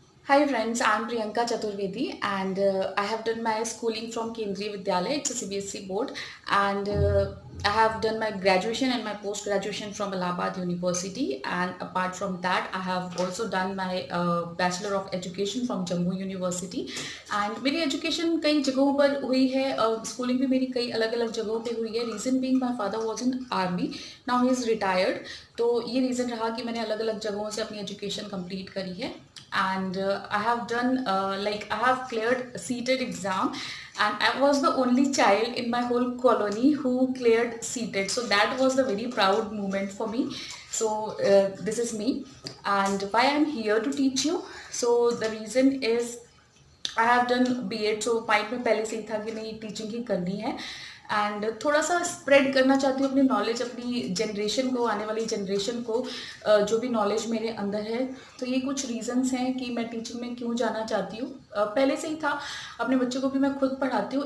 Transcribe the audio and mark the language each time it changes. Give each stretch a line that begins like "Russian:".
English: Hi friends, I'm Priyanka Chaturvedi and I have done my schooling from Kendriya Vidyalaya. It's a CBSE board, and I have done my graduation and my post graduation from Allahabad University, and apart from that I have also done my Bachelor of Education from Jammu University.
Hindi: And मेरी education कई जगहों पर हुई है, schooling भी मेरी कई अलग अलग जगहों पे हुई है.
English: Reason being my father was in army, now he is retired.
Hindi: तो ये reason रहा कि मैंने अलग अलग जगहों से अपनी education complete करी है.
English: And I have done I have cleared CTET exam, and I was the only child in my whole colony who cleared CTET. So that was the very proud moment for me. So this is me, and why I'm here to teach you. So the reason is I have done BEd,
Hindi: so mind में पहले से ही था कि नहीं teaching ही करनी है, and थोड़ा सा स्प्रेड करना चाहती हूँ अपनी नॉलेज अपनी जनरेशन को, आने वाली जनरेशन को, जो भी नॉलेज मेरे अंदर है. तो ये कुछ रीजंस हैं कि मैं टीचिंग में क्यों जाना चाहती हूँ. पहले से ही था, अपने बच्चों को भी मैं खुद पढ़ाती हूँ.